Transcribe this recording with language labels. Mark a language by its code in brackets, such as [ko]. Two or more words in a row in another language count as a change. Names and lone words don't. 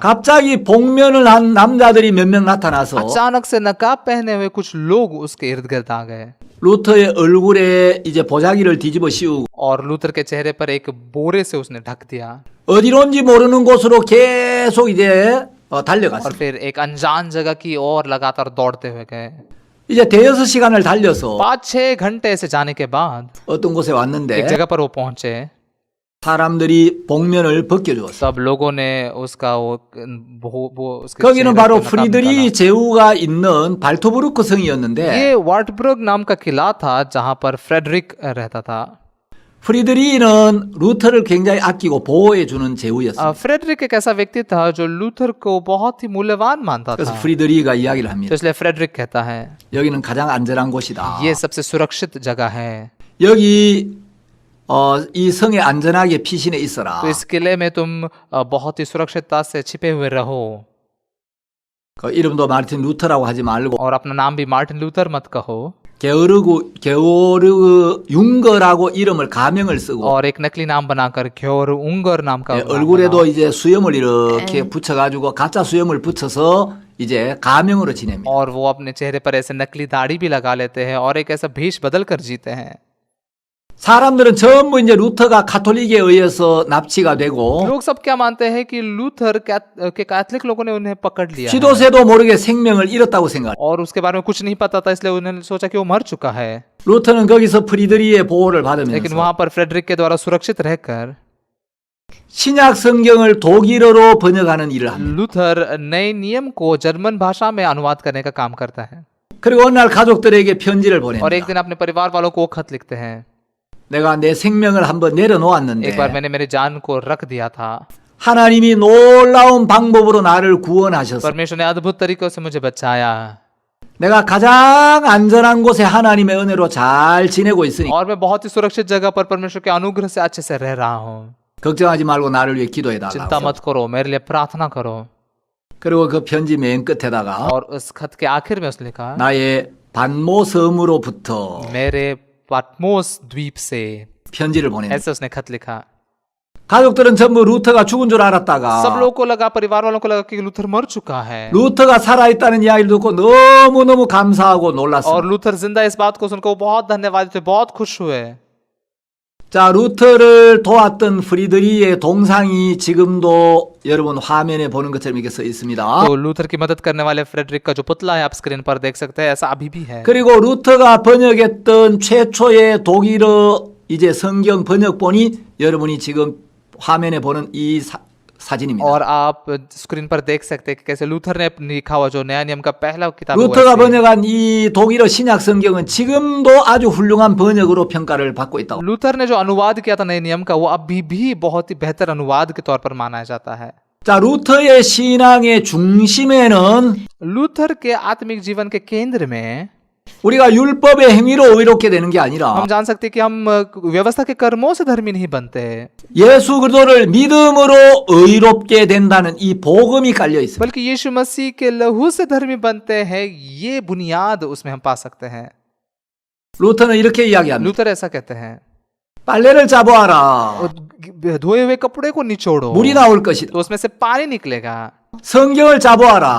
[ko] 갑자기 복면을 한 남자들이 몇 명 나타나서 [hi] अचानक से नकाब पहने हुए कुछ लोग उसके इर्द गिर्द आ गए [ko] 루터의 얼굴에 이제 보자기를 뒤집어 씌우고 [hi] और लूथर के चेहरे पर एक बोरे से उसने ढक दिया [ko] 어디론지 모르는 곳으로 계속 이제 [hi] और [ko] 달려갔어요. [hi] फिर एक अनजान जगह की ओर लगातार दौड़ते हुए गए। [ko] 이제 대여섯 시간을 달려서 [hi] 5-6 घंटे से जाने के बाद [ko] 어떤 곳에 [hi] एक [ko] 왔는데 [hi] जगह पर वो पहुंचे। [ko] 사람들이 복면을 벗겨주었어요. [hi] सब लोगों ने उसका वो उसके [ko] 거기는 [hi] चेहरे [ko] 바로 [hi] पे नकाब [ko] 프리드리 제후가 있는 발토브루크 성이었는데 [hi] ये वार्टबर्ग नाम का किला था जहां पर फ्रेडरिक रहता था। [ko] 프리드리는 루터를 굉장히 아끼고 보호해 주는 제후였어요. [hi] फ्रेडरिक एक ऐसा व्यक्ति था जो लूथर को बहुत ही मूल्यवान मानता [ko] 그래서 [hi] था। [ko] 프리드리가 이야기를 [hi] तो [ko] 합니다. [hi] इसलिए फ्रेडरिक कहता है [ko] 여기는 가장 안전한 곳이다. [hi] ये सबसे सुरक्षित जगह है। [ko] 여기 이 성에 안전하게 피신해 있어라. [hi] तो इस किले में तुम बहुत ही सुरक्षितता से छिपे हुए रहो [ko] 그 이름도 마르틴 루터라고 하지 말고 [hi] और अपना नाम भी मार्टिन लूथर मत कहो [ko] 게오르그 융거라고 이름을 가명을 쓰고 [hi] और एक नकली नाम बनाकर क्योर उंगर नाम का नाम [ko] 얼굴에도 이제 수염을 이렇게 붙여가지고 가짜 수염을 붙여서 이제 가명으로 지냅니다. [hi] और वो अपने चेहरे पर ऐसे नकली दाढ़ी भी लगा लेते हैं और एक ऐसा भेष बदल कर जीते हैं। [ko] 사람들은 전부 이제 루터가 가톨릭에 의해서 납치가 되고 [hi] लोग सब क्या मानते हैं कि लूथर के कैथलिक लोगों ने उन्हें पकड़ लिया है [ko] 지도새도 모르게 생명을 잃었다고 생각. [hi] और उसके बारे में कुछ नहीं पता था इसलिए उन्होंने सोचा कि वो मर चुका है। [ko] 루터는 거기서 프리드리의 보호를 [hi] लेकिन [ko] 받으면서 [hi] वहां पर फ्रेडरिक के द्वारा सुरक्षित रहकर [ko] 신약 성경을 독일어로 번역하는 일을 합니다. [hi] लूथर नए नियम को जर्मन भाषा में अनुवाद करने का काम करता है [ko] 그리고 어느 날 가족들에게 편지를 [hi] और एक [ko] 보냅니다. [hi] दिन अपने परिवार वालों को वो खत लिखते हैं। [ko] 내가 내 생명을 한번 내려놓았는데 [hi] एक बार मैंने मेरी जान को रख दिया था, [ko] 하나님이 놀라운 방법으로 나를 구원하셔서 [hi] परमेश्वर ने अद्भुत तरीकों से मुझे बचाया [ko] 내가 가장 안전한 곳에 하나님의 은혜로 잘 지내고 있으니 [hi] और मैं बहुत ही सुरक्षित जगह पर परमेश्वर के अनुग्रह से अच्छे से रह रहा हूँ। [ko] 걱정하지 말고 나를 위해 기도해 [hi] चिंता [ko] 달라고. [hi] मत करो, मेरे लिए प्रार्थना करो। [ko] 그리고 그 편지 맨 끝에다가 [hi] और उस खत के आखिर में उसने लिखा, [ko] 나의 반모 섬으로부터 [hi] मेरे पाटमोस द्वीप से, [ko] 편지를 보냅니다. [hi] ऐसे उसने खत लिखा। [ko] 가족들은 전부 루터가 죽은 줄 [hi] सब [ko] 알았다가 [hi] लोगों को लगा, परिवार वालों को लगा कि लूथर मर चुका है [ko] 루터가 살아있다는 이야기를 듣고 너무너무 감사하고 [hi] और [ko] 놀랐어요. [hi] लूथर जिंदा इस बात को सुनकर वो बहुत धन्यवाद थे, बहुत खुश हुए। [ko] 자, 루터를 도왔던 프리드리의 동상이 지금도 여러분 화면에 보는 것처럼 이렇게 써 있습니다. [hi] तो लूथर की मदद करने वाले फ्रेडरिक का जो पुतला है आप स्क्रीन पर देख सकते हैं, ऐसा अभी भी है। [ko] 그리고 루터가 번역했던 최초의 독일어 이제 성경 번역본이 여러분이 지금 화면에 보는 이 사진입니다. [hi] और आप स्क्रीन पर देख सकते हैं कि कैसे लूथर ने लिखा हुआ जो नया नियम का पहला किताब है, वो [ko] 루터가 [hi] ऐसे है। [ko] 번역한 이 독일어 신약 성경은 지금도 아주 훌륭한 번역으로 평가를 받고 있다고. [hi] लूथर ने जो अनुवाद किया था नए नियम का, वो अभी भी बहुत ही बेहतर अनुवाद के तौर पर माना जाता है। [ko] 자, 루터의 신앙의 중심에는 [hi] लूथर के आत्मिक जीवन के केंद्र में [ko] 우리가 율법의 행위로 의롭게 되는 게 아니라 [hi] हम जान सकते हैं कि हम व्यवस्था के कर्मों से धर्मी नहीं बनते, [ko] 예수 그리스도를 믿음으로 의롭게 된다는 이 복음이 깔려 있습니다. [hi] बल्कि यीशु मसीह के लहू से धर्मी बनते हैं, ये बुनियाद उसमें हम पा सकते हैं। [ko] 루터는 이렇게 이야기합니다. [hi] लूथर ऐसा कहते हैं, [ko] 빨래를 짜보아라. [hi] धोए हुए कपड़े को निचोड़ो [ko] 물이 나올 것이다. [hi] तो उसमें से पानी निकलेगा, [ko] 성경을 짜보아라.